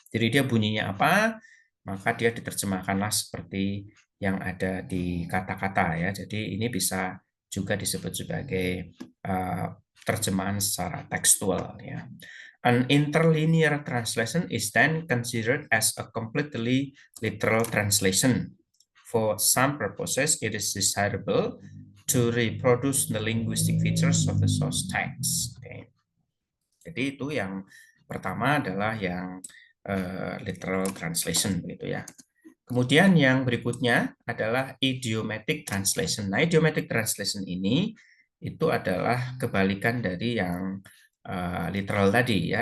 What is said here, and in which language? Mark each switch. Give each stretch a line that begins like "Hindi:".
Indonesian: Jadi dia bunyinya apa, maka dia diterjemahkanlah seperti yang ada di kata-kata, ya. Jadi ini bisa juga disebut sebagai terjemahan secara tekstual, ya.
English: An interlinear translation is then considered as a completely literal translation. For some purposes, it is desirable to reproduce the linguistic features of the source text. Okay.
Indonesian: Jadi itu yang pertama adalah yang literal translation, begitu, ya. Kemudian yang berikutnya adalah idiomatic translation. Nah, idiomatic translation ini itu adalah kebalikan dari yang literal tadi, ya.